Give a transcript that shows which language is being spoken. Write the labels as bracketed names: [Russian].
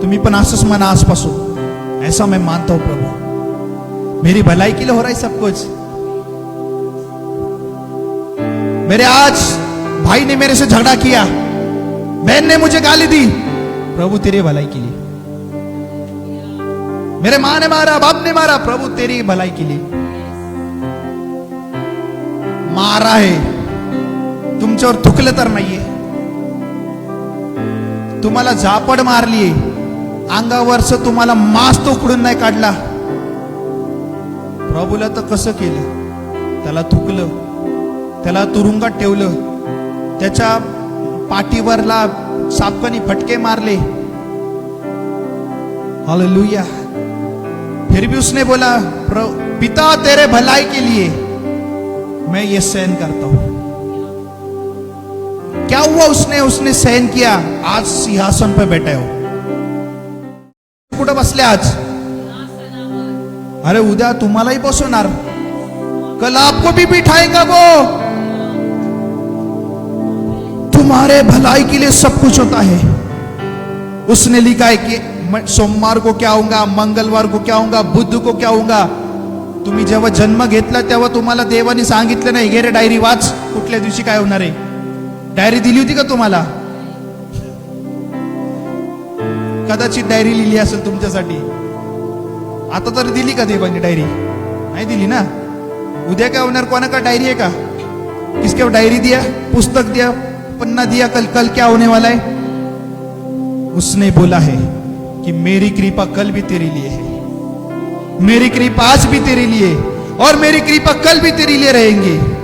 [Marathi] तुम्ही पण असंच म्हणा आजपासून, [Hindi] ऐसा मैं मानता हूं प्रभु, मेरी भलाई के लिए हो रहा है सब कुछ। मेरे आज भाई ने मेरे से झगड़ा किया, बहन ने मुझे गाली दी, प्रभु तेरी भलाई के लिए। मेरे मां ने मारा, बाप ने मारा, प्रभु तेरी भलाई के लिए। मारा है, [Marathi] तुमच्यावर थुकलं तर नाहीये, तुम्हाला झापड मारली, अंगावरच तुम्हाला मांस तो उकडून नाही काढला। प्रभूला तर कसं केलं, त्याला थुकलं, त्याला तुरुंगात ठेवलं, त्याच्या पाठीवरला सापकानी फटके मारले। [Hindi] हालेलुया, फिर भी उसने बोला पिता तेरे भलाई के लिए मैं ये सहन करता हूं। क्या हुआ, उसने सहन किया, आज सिंहासन पे बैठे हो। [Marathi] कुठं बसले आज? अरे उद्या तुम्हालाही बसवणार, [Hindi] कल आपको भी बिठाएगा वो। तुम्हारे भलाई के लिए सब कुछ होता है। उसने लिखा है कि मैं सोमवार को क्या होऊंगा, मंगळवार को क्या होऊंगा, बुध को क्या होऊंगा। [Marathi] तुम्ही जेव्हा जन्म घेतला तेव्हा तुम्हाला देवाने सांगितलं नाही, घे रे डायरी वाच, कुठल्या दिवशी काय होणार आहे। डायरी दिली होती का तुम्हाला? कदाचित डायरी लिहिली असेल तुमच्यासाठी, आता तर दिली का देवाने डायरी? नाही दिली ना। उद्या काय होणार, कोणाका डायरी है का? [Hindi] किसके डायरी दिया, पुस्तक दिया, पन्ना दिया, कल क्या होने वाला है। उसने बोला है कि मेरी कृपा कल भी तेरे लिए है, मेरी कृपा आज भी तेरे लिए, और मेरी कृपा कल भी तेरे लिए रहेंगी।